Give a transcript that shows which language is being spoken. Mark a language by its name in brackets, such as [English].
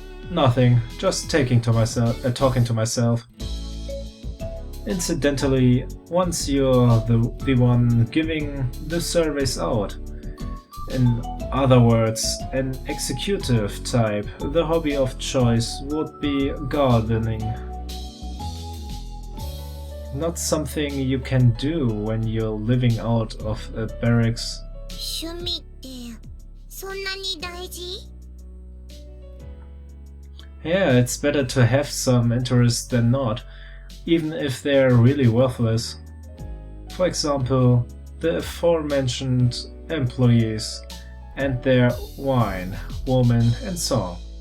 [English] Nothing, just talking to myself. Incidentally, once you're the one giving the surveys out, in other words, an executive type, the hobby of choice would be gardening. Not something you can do when you're living out of a barracks. [Japanese] 趣味ってそんなに大事? [English] Yeah, it's better to have some interest than not, even if they're really worthless. For example, the aforementioned employees and their wine, woman, and song.